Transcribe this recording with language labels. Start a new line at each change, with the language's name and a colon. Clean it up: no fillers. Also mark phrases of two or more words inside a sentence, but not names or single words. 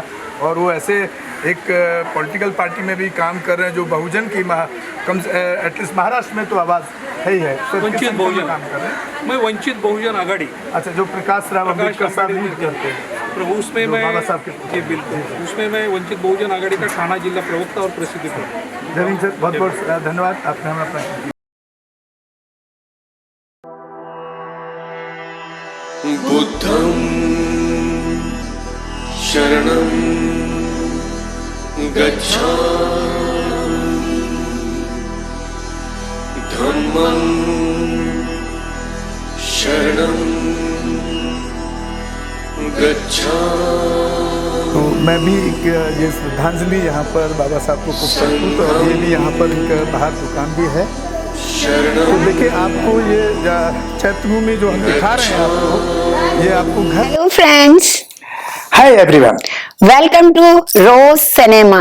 Hindi: और वो ऐसे एक
English: political party
Hindi: में भी काम कर रहे हैं जो बहुजन की एटलीस्ट महाराष्ट्र में तो आवाज़ है ही है। वंचित बहुजन काम कर रहे हैं। मैं वंचित बहुजन आघाड़ी, अच्छा, जो प्रकाश राव अम्बेडकर साहब लीड करते हैं, उसमें मैं बाबा साहब के, जी बिल्कुल, उसमें मैं वंचित बहुजन आघाड़ी का ठाणा जिला प्रवक्ता और प्रसिद्धि हूँ। जमीन सर, बहुत बहुत धन्यवाद, आपने हमें अपना
Pali: बुद्धं शरणं गच्छामि धम्मं शरणं गच्छामि।
Hindi: तो मैं भी एक ये श्रद्धांजलि यहाँ पर बाबा साहब को कुछ करता हूँ। तो ये भी यहाँ पर एक बाहर दुकान भी है। तो देखिए, आपको ये चैत्य भूमि जो हम दिखा रहे हैं आपको, ये आपको घर।
English: Hello friends, Hi everyone, Welcome to Rose Cinema.